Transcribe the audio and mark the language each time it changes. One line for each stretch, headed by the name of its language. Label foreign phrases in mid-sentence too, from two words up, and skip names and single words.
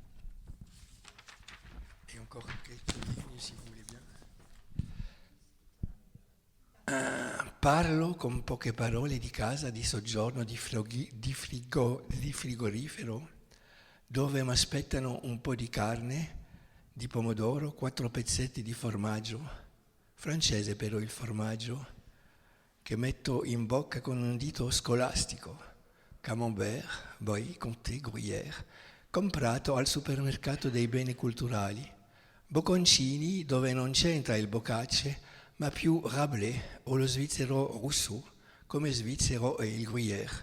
French: Et encore quelques lignes, si vous voulez bien.
Italian: Parlo con poche parole di casa, di soggiorno, di frigorifero, dove mi aspettano un po' di carne, di pomodoro, 4 pezzetti di formaggio, francese però il formaggio, che metto in bocca con un dito scolastico, camembert, Brie, Comté, Gruyère, comprato al supermercato dei beni culturali, bocconcini dove non c'entra il boccace, ma più Rabelais o lo svizzero Rousseau, come svizzero è il Gruyère.